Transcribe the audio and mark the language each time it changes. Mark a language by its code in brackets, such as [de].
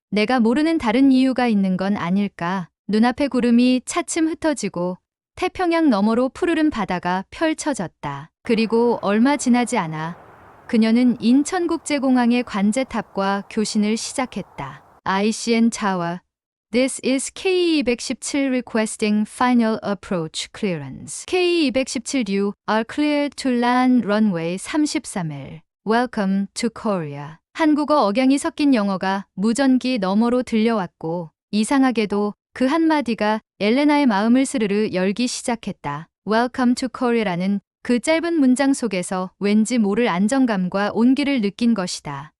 [ko] 내가 모르는 다른 이유가 있는 건 아닐까? 눈앞의 구름이 차츰 흩어지고 태평양 너머로 푸르른 바다가 펼쳐졌다. 그리고 얼마 지나지 않아 그녀는 인천국제공항의 관제탑과 교신을 시작했다. [en] ICN Tower. This is K217 requesting final approach clearance. K217 you are cleared to land runway 33L. Welcome to Korea. [ko] 한국어 억양이 섞인 영어가 무전기 너머로 들려왔고 이상하게도 그 한마디가 엘레나의 마음을 스르르 열기 시작했다. [en] Welcome to Korea [ko] 라는 그 짧은 문장 속에서 왠지 모를 안정감과 온기를 느낀 것이다.